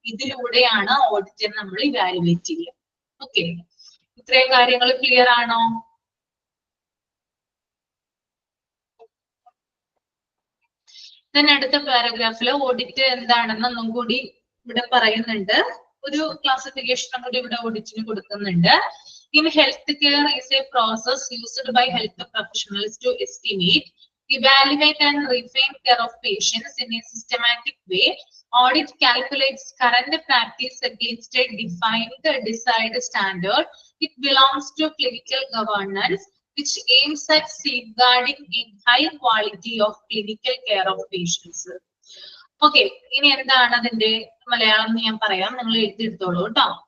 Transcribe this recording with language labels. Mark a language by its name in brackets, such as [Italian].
[Malayalam] ഇതിലൂടെയാണ് ഓഡിറ്റിനെ നമ്മൾ ഇവാലുവേറ്റ് ചെയ്യുക. ഓക്കെ, ഇത്രയും കാര്യങ്ങൾ ക്ലിയർ ആണോ? then അടുത്ത പാരഗ്രാഫിൽ ഓഡിറ്റ് എന്താണെന്ന് ഒന്നും കൂടി ഇവിടെ പറയുന്നുണ്ട്. ഒരു ക്ലാസിഫിക്കേഷൻ കൂടി ഇവിടെ ഓഡിറ്റിന് കൊടുക്കുന്നുണ്ട്. [English] In healthcare is a process used by health professionals to estimate, evaluate and refine care of patients in a systematic way. Audit calculates current practice against a defined desired standard. It belongs to clinical governance, which aims at safeguarding a high quality of clinical care of patients. [Malayalam] Okay, ഇനി എന്താണ് അതിന്റെ മലയാളം എന്ന് ഞാൻ പറയാം, നിങ്ങൾ എഴുതിയെടുത്തോളൂ കേട്ടോ.